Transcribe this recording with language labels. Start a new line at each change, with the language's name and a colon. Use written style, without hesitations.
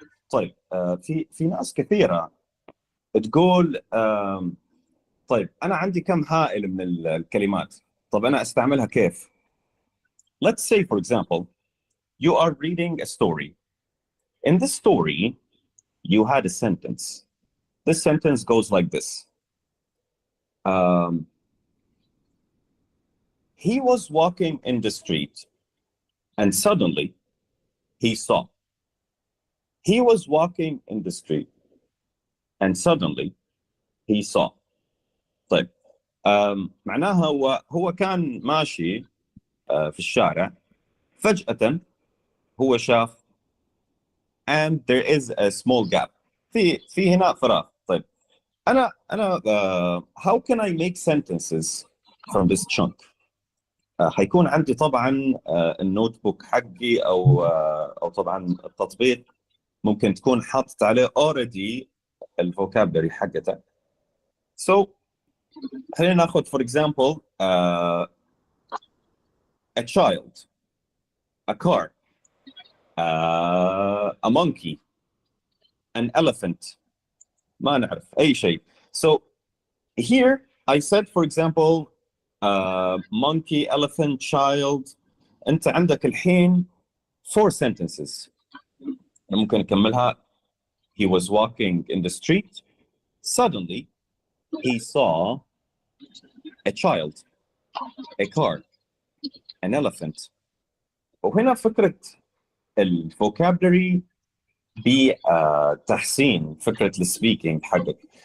Arabic: طيب في ناس كثيرة تقول طيب أنا عندي كم هائل من الكلمات، طب أنا أستعملها كيف؟
English: Let's say, for example, you are reading a story. In this story, you had a sentence. This sentence goes like this. He was walking in the street and suddenly he saw. he was walking in the street and suddenly he saw.
Arabic: طيب معناها هو كان ماشي في الشارع، فجأة هو شاف
English: and there is a small gap.
Arabic: في هنا فراغ. طيب أنا
English: how can I make sentences from this chunk؟
Arabic: حيكون عندي طبعا النوت بوك حقي او طبعا التطبيق ممكن تكون حاطط عليه already الفوكابلري حقته.
English: So
Arabic: خلينا ناخذ
English: for example a child, a car, a monkey, an elephant.
Arabic: ما نعرف أي شيء.
English: So here I said for example monkey, elephant, child.
Arabic: أنت عندك الحين
English: 4 sentences.
Arabic: ممكن نكملها.
English: He was walking in the street. Suddenly he saw a child, a car, an elephant.
Arabic: وهنا فكرة الفوكابلري بتحسين فكرة السبيكينج حقك.